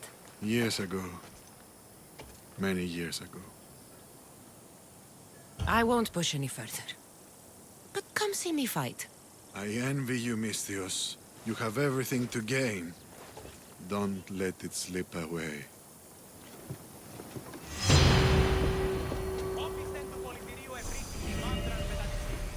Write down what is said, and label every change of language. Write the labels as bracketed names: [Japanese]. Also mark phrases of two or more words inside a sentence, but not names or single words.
[English] Years ago. Many years ago. I won't push any further. But come see me fight. I envy you, Misthios. You have everything to gain. Don't let it slip away. [Greek] Όπισθεν του πολιτηρίου ευρύτης μάντραν μετά της ύλης.